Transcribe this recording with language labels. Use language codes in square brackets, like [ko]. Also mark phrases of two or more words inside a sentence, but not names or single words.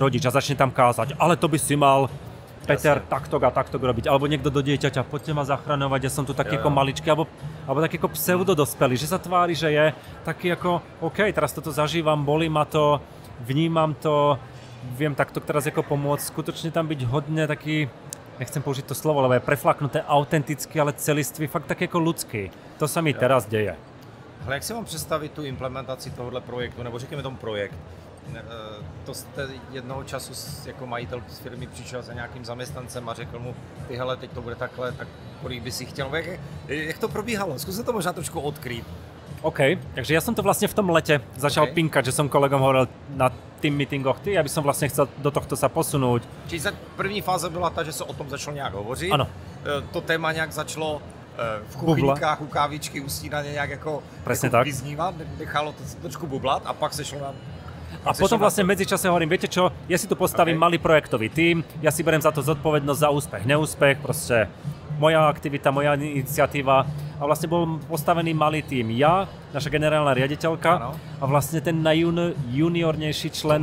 [sk] rodič a začne tam kázať, ale to by si mal Peter takto robiť, alebo niekto do dieťaťa, poďte ma zachraňovať, ja som tu taký ako maličký, alebo taký ako pseudodospelý, že sa tvári, že je taký ako, OK, teraz toto zažívam, bolí ma to, vnímam to, viem takto teraz ako pomôcť, skutočne tam byť hodne taký, nechcem použiť to slovo, lebo je preflaknuté, autentický, ale celistvý, fakt taký ako ľudský. To sa mi teraz deje. [cs] Ale jak si mám představit tu implementaci tohohle projektu, nebo řekněme tomu projekt? To jste jednoho času jako majitel z firmy přišel za nějakým zaměstnancem a řekl mu, ty hele, teď to bude takhle, tak kolik by si chtěl. Jak to probíhalo? Zkuste to možná trošku odkrýt. [sk] OK, takže ja som to vlastne v tom lete začal pinkať, že som kolegom hovoril na tým meetingoch, ja by som vlastne chcel do tohto sa posunúť. [cs] Čiže první fáze byla ta, že se o tom začalo nějak hovořit. Ano. To téma nějak začalo v kuchyňkách, u kávičky, u snídaně nějak jako vyznívat, nechalo to trošku bublat a pak se šlo na... [sk] A potom vlastne v medzičase hovorím, viete čo, ja si tu postavím malý projektový tím, ja si beriem za to zodpovednosť za úspech, neúspech, proste moja aktivita, moja iniciatíva a vlastne bol postavený malý tím. Ja, naša generálna riaditeľka a vlastne ten najjuniornejší člen...